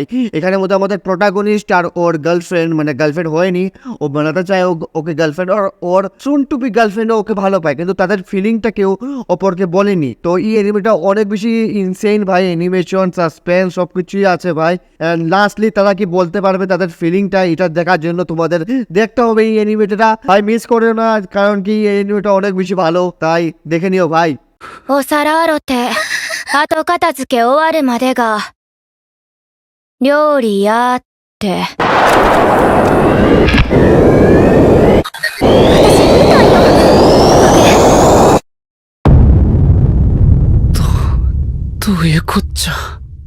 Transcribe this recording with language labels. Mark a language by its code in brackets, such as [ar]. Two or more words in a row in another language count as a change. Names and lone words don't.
[bn] এখানের মধ্যে আমাদের প্রোটাগনিস্ট আর ওর গার্লফ্রেন্ড, মানে গার্লফ্রেন্ড হয়নি, ও বানাতে চায় ওকে গার্লফ্রেন্ড, আর ওর [en] soon to be girlfriend [bn] ওকে ভালো পায়, কিন্তু তাদের ফিলিংটা কেউ অপরকে বলেনি। তো এই এনিমেটা অনেক বেশি ইনসেইন ভাই, [en] animation, suspense [bn] সবকিছুই আছে ভাই। [en] and lastly [bn] তারা কি বলতে পারবে তাদের ফিলিংটা, এটা দেখার জন্য তোমাদের দেখতে হবে এই অ্যানিমেটা ভাই, মিস করো না, কারণ কি এই অ্যানিমেটা অনেক বেশি ভালো, তাই দেখে নিও ভাই। [ja] お皿洗って後片付け終わるまでが料理やって私みたいよどういうこっちゃ。